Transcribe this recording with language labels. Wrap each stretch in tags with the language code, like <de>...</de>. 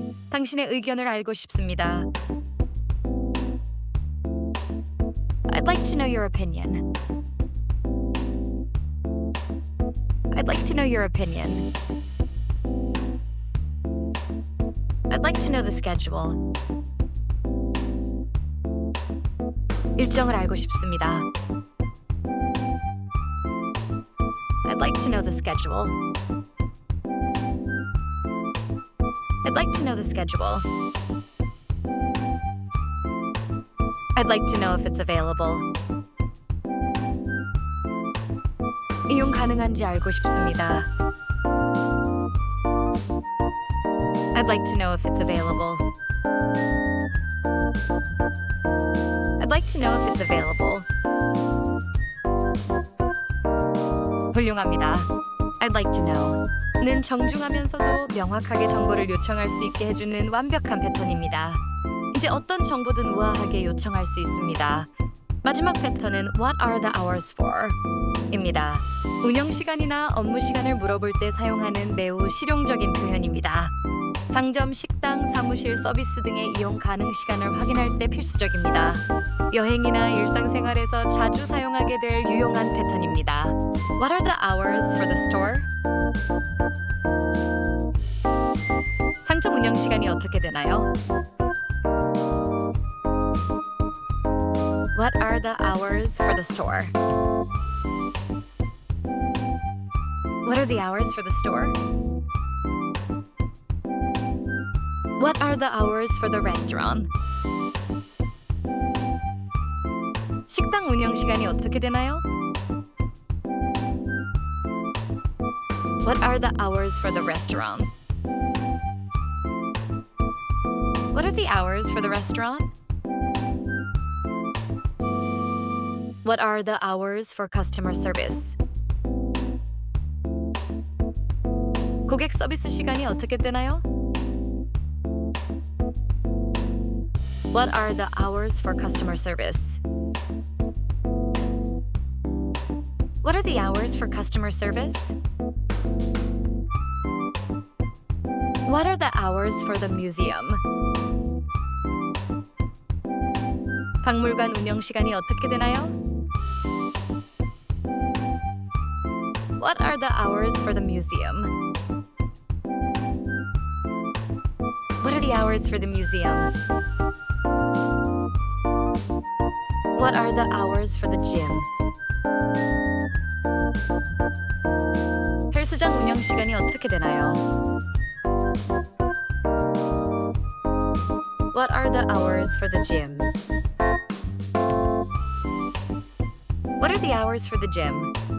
<ko>당신의 의견을 알고 싶습니다.</ko> <en>I'd like to know your opinion. I'd like to know your opinion. I'd like to know the schedule.</en> <ko>일정을 알고 싶습니다.</ko> <en>I'd like to know the schedule. I'd like to know the schedule. I'd like to know if it's available.</en> <ko>이용 가능한지 알고 싶습니다.</ko> <en>I'd like to know if it's available. I'd like to know if it's available.</en> <ko>훌륭합니다.</ko> <en>I'd like to know</en> <ko>는 정중하면서도 명확하게 정보를 요청할 수 있게 해주는 완벽한 패턴입니다. 이제 어떤 정보든 우아하게 요청할 수 있습니다. 마지막 패턴은</ko> <en>What are the hours for?</en> <ko>입니다. 운영 시간이나 업무 시간을 물어볼 때 사용하는 매우 실용적인 표현입니다. 상점, 식당, 사무실, 서비스 등의 이용 가능 시간을 확인할 때 필수적입니다. 여행이나 일상생활에서 자주 사용하게 될 유용한 패턴입니다.</ko> <en>What are the hours for the store?</en> <ko>상점 운영 시간이 어떻게 되나요?</ko> <en>What are the hours for the store? What are the hours for the store? What are the hours for the restaurant?</en> <ko>식당 운영 시간이 어떻게 되나요?</ko> <en>What are the hours for the restaurant? What are the hours for the restaurant? What are the hours for customer service?</en> <ko>고객 서비스 시간이 어떻게 되나요?</ko> <en>What are the hours for customer service? What are the hours for customer service? What are the hours for the museum?</en> <ko>박물관 운영 시간이 어떻게 되나요?</ko> <en>What are the hours for the museum? What are the hours for the museum? What are the hours for the gym?</en> <ko>헬스장 운영 시간이 어떻게 되나요?</ko> <en>What are the hours for the gym? What are the hours for the gym?</en>